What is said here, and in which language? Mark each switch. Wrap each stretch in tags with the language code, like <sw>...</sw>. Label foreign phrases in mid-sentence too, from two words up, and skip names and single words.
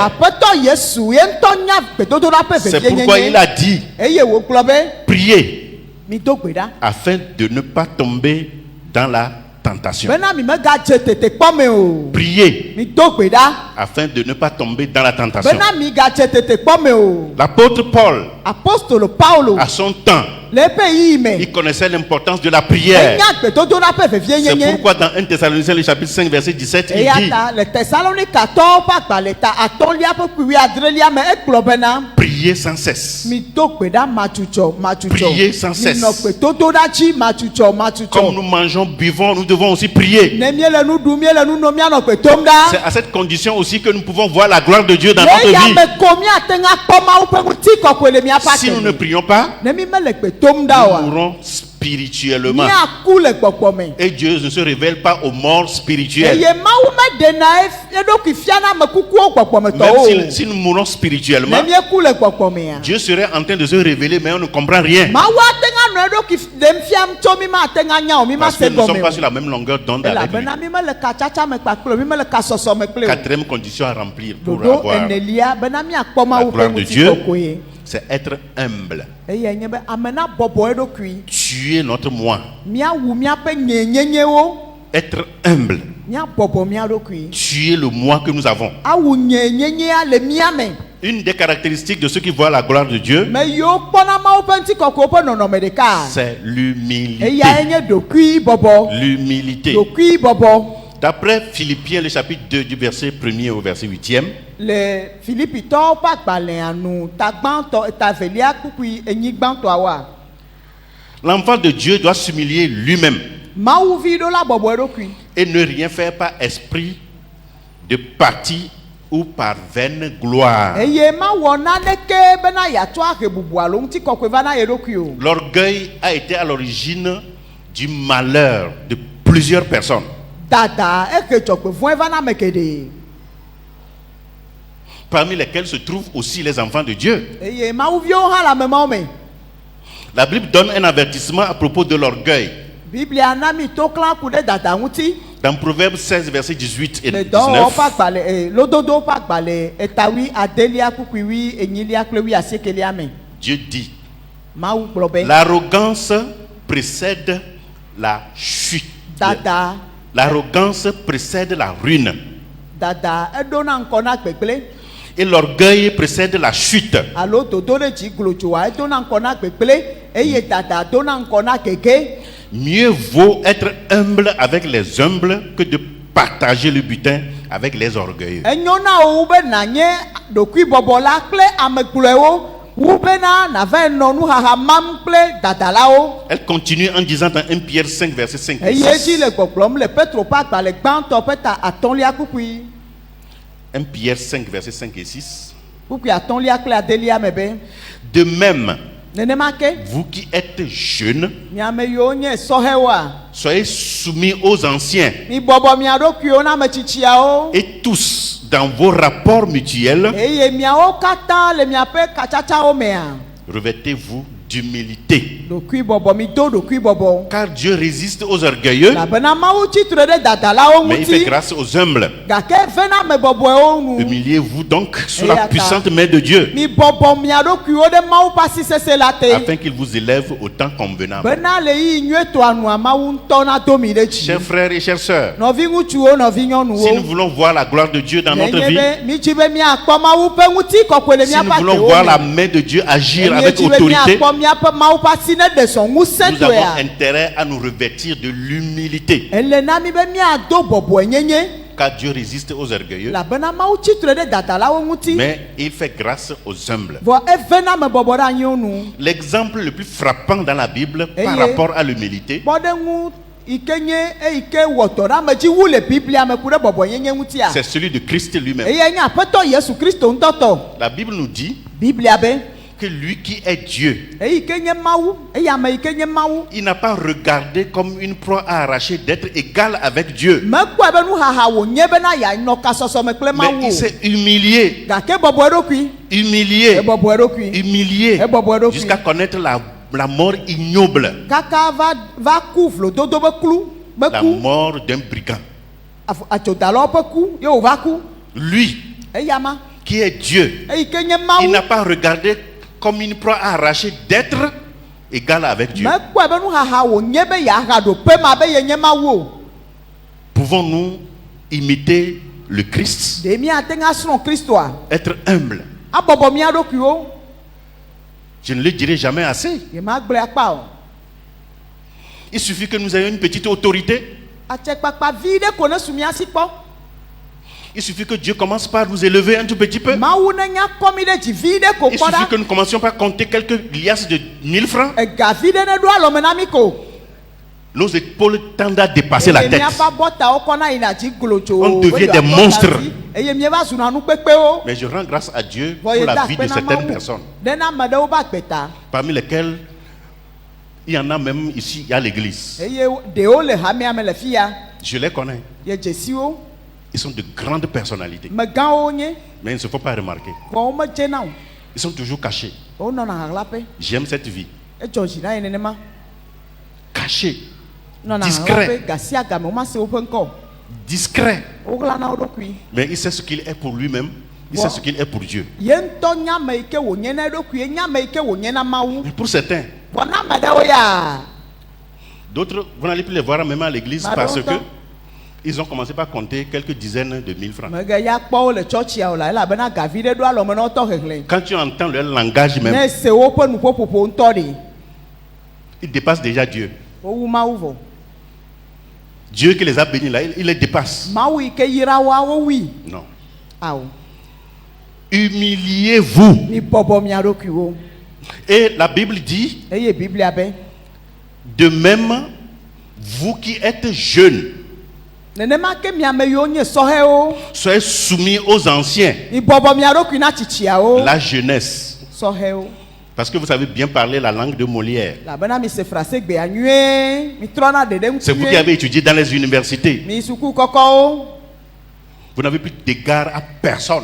<ee>Aƒetɔ Yesu ye ŋutɔ nya gbedodoɖa ƒe</ee> <fr>C'est</fr> <ee>vevie</ee> <fr>pourquoi il a</fr> <ee>nyenye.</ee> <fr>dit,</fr> <ee>Eye wògblɔ be</ee> <fr>priez</fr> <ee>mido gbe ɖa.</ee> <fr>afin de ne pas tomber dans la tentation.</fr> <ee>Bena mi megadze tetekpɔ me o.</ee> <fr>Priez</fr> <ee>Mido gbe ɖa.</ee> <fr>afin de ne pas tomber dans la tentation.</fr> <ee>Bena mi gadze tetekpɔ me o.</ee> <fr>L'apôtre Paul,</fr> <ee>Apostolo Paulo</ee> <fr>à son temps,</fr> <ee>le eƒe yiyi me.</ee> <fr>il connaissait l'importance de la prière.</fr> <ee>Enya gbedodoɖa ƒe vevie</ee> <fr>C'est</fr> <ee>nyenye.</ee> <fr>pourquoi dans 1 Thessaloniciens, le chapitre 5, verset 17, il</fr> <ee>Eya</ee> <fr>dit,</fr> <ee>ta le Tesalonikatɔwo ƒe agbalẽ ta atɔ̃lia ƒe kpui adrelia me egblɔ bena.</ee> <fr>priez prier sans cesse.</fr> <ee>Mi do gbe ɖa matsutsɔ matsutsɔ.</ee> <fr>Prier sans cesse.</fr> <ee>Mi nɔ gbedodo ɖa dzi matsutsɔ matsutsɔ.</ee> <fr>Comme nous mangeons, buvons, nous devons aussi prier.</fr> <ee>Ne miele nu ɖum miele nu nom mianɔ gbe dom</ee> <fr>C'est</fr> <ee>ɖa.</ee> <fr>à cette condition aussi que nous pouvons voir la gloire de Dieu dans notre</fr> <ee>Le</ee> <fr>vie.</fr> <ee>yame ko miate ŋa kpɔ Mawu ƒe ŋutikɔkɔe le miaƒe</ee> <fr>Si nous ne</fr> <ee>atome.</ee> <fr>prions pas,</fr> <ee>Ne mi mele gbe dom ɖa</ee> <fr>nous</fr> <ee>oa,</ee> <fr>mourrons spirituellement.</fr> <ee>miaku le gbɔgbɔ me.</ee> <fr>Et Dieu ne se révèle pas aux morts spirituels.</fr> <ee>Eye Mawu meɖena eɖokui fiana ame kukuwo gbɔgbɔmetɔwo</ee> <fr>Même</fr> <ee>o.</ee> <fr>si nous mourons spirituellement,</fr> <ee>Ne mieku le gbɔgbɔ mea.</ee> <fr>Dieu serait en train de se révéler, mais on ne comprend rien.</fr> <ee>Mawu ate ŋa nɔ eɖokui ɖem fiam tso mi ma ate ŋa nya o mi ma</ee> <fr>Parce que</fr> <ee>se</ee> <fr>nous ne sommes pas</fr> <ee>gɔme</ee> <fr>sur</fr> <ee>o.</ee> <fr>la même longueur d'onde avec lui.</fr> <ee>Elabena mi mele ka tsatsa me kpakple o, mi mele ka sɔsɔ me kple o.</ee> <fr>Quatrième condition à remplir pour</fr> <ee>Dodo</ee> <fr>avoir</fr> <ee>enelia bena miakpɔ</ee> <fr>la</fr> <ee>Mawu ƒe</ee> <fr>gloire de Dieu,</fr> <ee>ŋutikɔkɔe.</ee> <fr>c'est être humble.</fr> <ee>Eye nye be ame na bɔbɔ eɖokui.</ee> <fr>Tuer notre moi.</fr> <ee>Miawu miaƒe nyenyenyewo.</ee> <fr>Être humble.</fr> <ee>Miabɔbɔ mia ɖokui.</ee> <fr>Tuer le moi que nous avons.</fr> <ee>Awu nyenyenyea le mia me.</ee> <fr>Une des caractéristiques de ceux qui voient la gloire de Dieu,</fr> <ee>Me yiwo kpɔna Mawu ƒe ŋutikɔkɔe ƒe nɔnɔme ɖeka.</ee> <fr>c'est l'humilité.</fr> <ee>Eyae nye ɖokui bɔbɔ.</ee> <fr>L'humilité.</fr> <ee>Ɖokui bɔbɔ.</ee> <fr>D'après Philippiens, le chapitre 2, du verset 1er au verset 8e,</fr> <ee>Le Filipitɔwo ƒe agbalẽa nu tagbãtɔ tavelia kpukpui enyigbãtɔawoa.</ee> <fr>l'enfant de Dieu doit s'humilier lui-même</fr> <ee>Mawuvi ɖo la bɔbɔ eɖokui.</ee> <fr>et ne rien faire par esprit de parti ou par vaine gloire.</fr> <ee>Eye mawɔ naneke bena yeatsɔ ahe bubu alo ŋutikɔkɔe va na ye ɖokui o.</ee> <fr>L'orgueil a été à l'origine du malheur de plusieurs personnes.</fr> <ee>Dada ehe dzɔgbevɔ̃e va na ame geɖe.</ee> <fr>Parmi lesquels se trouvent aussi les enfants de Dieu.</fr> <ee>Eye mawuviwo hã le amemawo me.</ee> <fr>La Bible donne un avertissement à propos de l'orgueil.</fr> <ee>Biblia na mi to klã ku ɖe dada ŋuti.</ee> <fr>Dans Proverbes 16, versets 18 et</fr> <ee>Le dɔwɔwɔ ƒe</ee> <fr>19,</fr> <ee>agbalẽ lododo ƒe agbalẽ etawi adelia kpukpui wi enyilia kple wi asiekelia me.</ee> <fr>Dieu dit,</fr> <ee>Mawu gblɔ be.</ee> <fr>l'arrogance précède la chute.</fr> <ee>Dada</ee> <fr>L'arrogance précède la ruine.</fr> <ee>dada eɖona ŋkɔ na gbegblẽ.</ee> <fr>Et l'orgueil précède la chute.</fr> <ee>Alo dodo ɖe dzi glodzoa edona ŋkɔ na gbegblẽ eye dada dona ŋkɔ na gege.</ee> <fr>Mieux vaut être humble avec les humbles que de partager le butin avec les orgueilleux.</fr> <ee>Enyo na wo wu be nànye ɖokuibɔbɔ la kple ame gblɔewo wu bena nava nɔ nuhaha mam kple dadalawo.</ee> <fr>Elle continue en disant dans 1 Pierre 5, verset 5 et</fr> <ee>Eye</ee> <fr>6.</fr> <ee>dzi le gbɔgblɔm le Petro ƒe agbalẽ gbãtɔ ƒe ta atɔ̃lia kpukpui.</ee> <fr>1 Pierre 5, verset 5 et 6.</fr> <ee>Kpukpui atɔ̃lia kple adelia me be.</ee> <fr>De même,</fr> <ee>Nenema ke.</ee> <fr>vous qui êtes jeunes,</fr> <ee>Miame yiwo nye sɔhɛwoa.</ee> <fr>soyez soumis aux anciens</fr> <ee>Mibɔbɔ mia ɖokuiwo na ame tsitsiawo.</ee> <fr>et tous dans vos rapports mutuels,</fr> <ee>Eye miawo katã le miaƒe katsatsawo mea.</ee> <fr>revêtez-vous d'humilité.</fr> <ee>Ɖokuibɔbɔ mi do ɖokuibɔbɔ.</ee> <fr>Car Dieu résiste aux orgueilleux,</fr> <ee>Elabena Mawu tsitre ɖe dadalawo</ee> <fr>mais il fait</fr> <ee>ŋuti.</ee> <fr>grâce aux humbles.</fr> <ee>Gake vena ame bɔbɔewo nu.</ee> <fr>Humiliez-vous donc sous Et la attends. puissante main de Dieu,</fr> <ee>Mi bɔbɔ mia ɖokuiwo ɖe Mawu ƒe asi sesẽ la te.</ee> <fr>afin qu'il vous élève au temps convenable.</fr> <ee>Bena le yi nyuietɔa nua Mawu ŋutɔ na do mi ɖe dzi.</ee> <fr>Chers frères et chères sœurs,</fr> <ee>Nɔvi ŋutsuwo, nɔvi</ee> <fr>si nous</fr> <ee>nyɔnuwo.</ee> <fr>voulons voir la gloire de Dieu dans notre vie,</fr> <ee>Nenye be mi dzi be miakpɔ Mawu ƒe ŋutikɔkɔe le</ee> <fr>si nous</fr> <ee>miaƒe</ee> <fr>voulons</fr> <ee>adewo</ee> <fr>voir la</fr> <ee>me.</ee> <fr>main de Dieu agir</fr> <ee>Nenye</ee> <fr>avec</fr> <ee>dzi be</ee> <fr>autorité,</fr> <ee>miakpɔ miaƒe Mawu ƒe asi ne ɖe sɔn ŋusẽ</ee> <fr>nous avons</fr> <ee>tɔea.</ee> <fr>intérêt à nous revêtir de l'humilité.</fr> <ee>Ele na mi be miado bɔbɔe nyenye.</ee> <fr>Car Dieu résiste aux orgueilleux,</fr> <ee>Elabena Mawu tsitre ɖe dadalawo ŋuti.</ee> <fr>mais il fait grâce aux humbles.</fr> <ee>Vɔ evena ame bɔbɔ ɖe anyiwo nu.</ee> <fr>L'exemple le plus frappant dans la Bible par</fr> <ee>Eye.</ee> <fr>rapport à l'humilité,</fr> <ee>Kpɔɖeŋu yi ke nye eyi ke wɔtɔ ɖe ame dzi wu le Biblia me ku ɖe bɔbɔ nyenye ŋutia.</ee> <fr>c'est celui de Christ lui-même.</fr> <ee>Eye nye aƒetɔ Yesu Kristo ŋutɔtɔ.</ee> <fr>La Bible nous dit</fr> <ee>Biblia be.</ee> <fr>que lui qui est Dieu,</fr> <ee>Eyi ke nye Mawu. Eye ame yi ke nye Mawu.</ee> <fr>il n'a pas regardé comme une proie à arracher d'être égal avec Dieu,</fr> <ee>Mekpɔe be nuhaha wònye bena yeanɔ kasɔsɔme kple</ee> <fr>mais</fr> <ee>Mawu</ee> <fr>il</fr> <ee>o.</ee> <fr>s'est humilié,</fr> <ee>Gake bɔbɔ eɖokui.</ee> <fr>humilié,</fr> <ee>Ebɔbɔ eɖokui.</ee> <fr>humilié,</fr> <ee>Ebɔbɔ eɖokui.</ee> <fr>jusqu'à connaître la mort ignoble,</fr> <ee>Kaka va ku vlododo be klu. Be</ee> <fr>la</fr> <ee>ku.</ee> <fr>mort d'un brigand.</fr> <ee>Adzodalawo ƒe ku. Ye wòva ku.</ee> <fr>Lui</fr> <ee>Eyama.</ee> <fr>qui est Dieu,</fr> <ee>Eyi ke nye</ee> <fr>il</fr> <ee>Mawu.</ee> <fr>n'a pas regardé comme une proie à arracher d'être égal avec Dieu.</fr> <ee>Mekpɔe be nuhaha wònye be yeaha ɖo pe ma be yenye Mawu o.</ee> <fr>Pouvons-nous imiter le Christ,</fr> <ee>Ɖe miate ŋu asrɔ̃ Kristoa.</ee> <fr>être humble?</fr> <ee>Abɔbɔ mía ɖokuiwo.</ee> <fr>Je ne le dirai jamais assez.</fr> <ee>Yemagblɔe akpa o.</ee> <fr>Il suffit que nous ayons une petite autorité.</fr> <ee>Atsekpakpa vi ɖe ko ne su mía si kpɔ.</ee> <fr>Il suffit que Dieu commence par nous élever un tout petit peu.</fr> <ee>Mawu ne nya kɔmi ɖe dzi vi ɖe ko</ee> <fr>Il</fr> <ee>kpɔ</ee> <fr>suffit</fr> <ee>ɖa.</ee> <fr>que nous commencions par compter quelques liasses de 1000 francs.</fr> <ee>Ega vi ɖe ne ɖo alɔme na mi ko.</ee> <fr>Nos épaules tendent à dépasser la</fr> <ee>Eye</ee> <fr>tête.</fr> <ee>miaƒe abɔtawo kɔna yina dzi glotso.</ee> <fr>On devient</fr> <ee>be</ee> <fr>des</fr> <ee>yewoakpɔ</ee> <fr>monstres.</fr> <ee>asi. Eye mieva zuna nu kpekpewo.</ee> <fr>Mais je rends grâce à Dieu</fr> <ee>Vɔ</ee> <fr>pour</fr> <ee>ye</ee> <fr>la</fr> <ee>da</ee> <fr>vie de</fr> <ee>akpe na</ee> <fr>certaines</fr> <ee>Mawu.</ee> <fr>personnes,</fr> <ee>Ɖe na ame ɖewo be agbeta.</ee> <fr>parmi lesquelles il y en a même ici à l'église.</fr> <ee>Eye ɖewo le hamea me le fi ya.</ee> <fr>Je les connais.</fr> <ee>Ye dzesiwo.</ee> <fr>Ils sont de grandes personnalités.</fr> <ee>Megãwo nye.</ee> <fr>Mais ils ne se font pas remarquer.</fr> <ee>Vɔ wo medzena o.</ee> <fr>Ils sont toujours cachés.</fr> <ee>Wonɔna ɣaɣlaƒe.</ee> <fr>J'aime cette vie.</fr> <ee>Edzɔ dzi na ye nenema.</ee> <fr>Cachés.</fr> <ee>Nɔna</ee> <fr>Discret.</fr> <ee>ɣaɣlaƒe gasi agame woma se woƒe ŋkɔ.</ee> <fr>Discrets.</fr> <ee>Woɣla na wo ɖokui.</ee> <fr>Mais il sait ce qu'il est pour lui-même. Il sait ce qu'il est pour Dieu.</fr> <ee>Ye ŋutɔ nya ame yi ke wònye na eɖokui, nya ame yi ke wònye na Mawu.</ee> <fr>Mais pour certains,</fr> <ee>Vɔ na ame ɖewo ya.</ee> <fr>d'autres, vous n'allez plus les voir même à l'église</fr> <ee>Bah,</ee> <fr>parce que</fr> <ee>longtemps.</ee> <fr>ils ont commencé par compter quelques dizaines de mille francs.</fr> <ee>Mege ya kpɔ wo le tsɔtsia o la elabena gavi ɖe ɖo alɔme na wotɔ hehlẽ.</ee> <fr>Quand tu entends leur langage même,</fr> <ee>Ne se woƒe nuƒoƒoƒo ŋutɔ ɖi.</ee> <fr>ils dépassent déjà Dieu.</fr> <ee>Wowu Mawu vɔ.</ee> <fr>Dieu qui les a bénis là, il les dépasse.</fr> <ee>Mawu yi ke yra woa wowui.</ee> <fr>Non.</fr> <ee>Awo.</ee> <fr>Humiliez-vous.</fr> <ee>Mi bɔbɔ mia ɖokuiwo.</ee> <fr>Et la Bible dit,</fr> <ee>Eye Biblia be.</ee> <fr>de même, vous qui êtes jeunes,</fr> <ee>Nenema ke miame yiwo nye sɔhɛwo.</ee> <fr>soyez soumis aux anciens.</fr> <ee>Mi bɔbɔ mia ɖokui na tsitsiawo.</ee> <fr>La jeunesse.</fr> <ee>Sɔhɛwo.</ee> <fr>Parce que vous savez bien parler la langue de Molière.</fr> <ee>Labena mi se frase gbea nyuie. Mi trɔna ɖeɖe ŋuti</ee> <fr>C'est vous qui avez étudié dans les universités.</fr> <ee>Mi suku kɔkɔwo.</ee> <fr>Vous n'avez plus d'égard à personne.</fr>